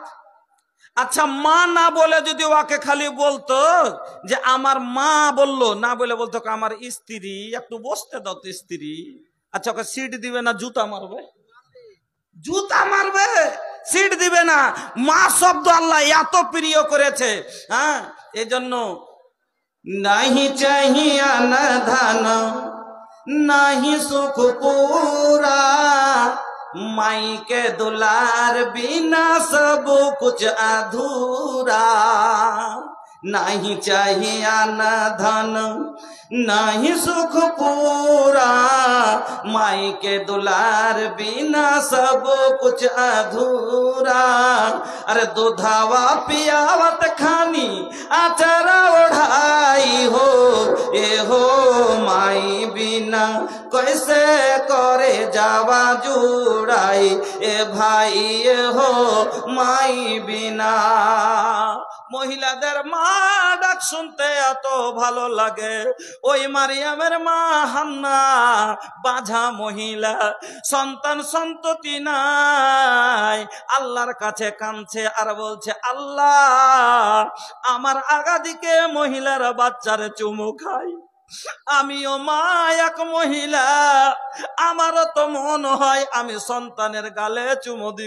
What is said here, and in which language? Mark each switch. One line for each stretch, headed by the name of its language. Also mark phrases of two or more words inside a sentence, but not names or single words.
Bangla: আচ্ছা মা না বলে যদি ওকে খালি বলতো যে আমার মা বললো, না বলে বলতো আমার স্ত্রী, একটু বসতে দাও তো স্ত্রী, আচ্ছা ওকে সিট দিবে না জুতা মারবে? জুতা মারবে, সিট দিবে না। মা শব্দ আল্লাহ এত প্রিয় করেছে, হ্যাঁ, এজন্য
Bhojpuri: नाहि चाहिया ना धान नाहि सुख पूरा, माई के दुलार बिना सब कुछ अधूरा, नहीं चाहिए न धन नहीं सुख पूरा, माई के दुलार बिना सब कुछ अधूरा। अरे दूधावा पियावत खानी आचरा ओढ़ाई हो, ए हो माई बिना कैसे करे जावा जुड़ाई, ए भाई ए हो माई बिना।
Bangla: মহিলাদের মা ডাক শুনতে এত ভালো লাগে। ওই মারিয়ামের মা হান্না বাঁঝা মহিলা, সন্তান সন্ততি নাই, আল্লাহর কাছে কাঁদছে আর বলছে, আল্লাহ আমার আগাদিকে মহিলারা বাচ্চারে চুমু খায়, আমিও মা এক মহিলা, আমারও তো মন হয় আমি সন্তানের গালে চুমু দিব।